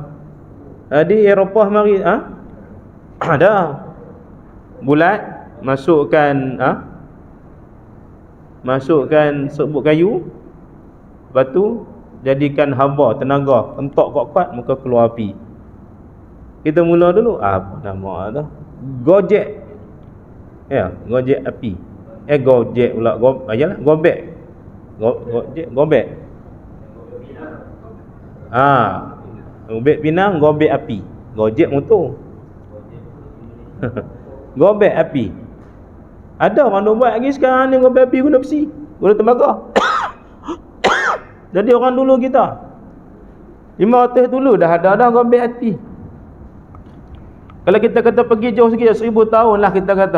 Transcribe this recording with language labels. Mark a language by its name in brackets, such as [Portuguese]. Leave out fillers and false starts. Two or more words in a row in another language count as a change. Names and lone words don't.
[Malay] Di Eropah mari ada bulat masukkan serbuk kayu, lepas tu jadikan haba tenaga, entok kuat-kuat maka keluar api. Kita mula dulu apa nama tu? Gojek. Ya, gojek api. Gojek pula ayalah gobek. Gobek. Gobek pinang, gobek api. Gojek motor. Gobek api. Ada orang nak buat lagi sekarang ni gobek api guna besi, guna tembaga. Jadi orang dulu kita 500 dulu dah ada gobek api. Kalau kita kata pergi jauh sikit 1000 tahun lah kita kata.